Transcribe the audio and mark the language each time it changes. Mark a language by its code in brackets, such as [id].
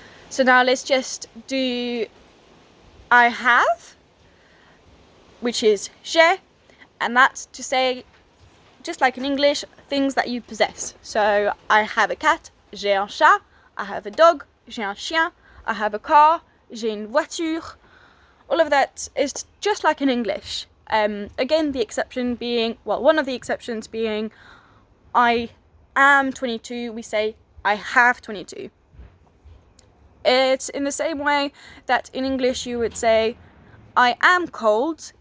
[en] So now let's just do I have, which is j'ai, and that's to say, just like in English, things that you possess. So I have a cat, [fr] j'ai un chat. [en] I have a dog, [fr] j'ai un chien. [en] I have a car, [fr] j'ai une voiture. [en] All of that is just like in English. Again, the exception being, well, one of the exceptions being I am 22, we say I have 22. It's in the same way that in English you would say I am cold.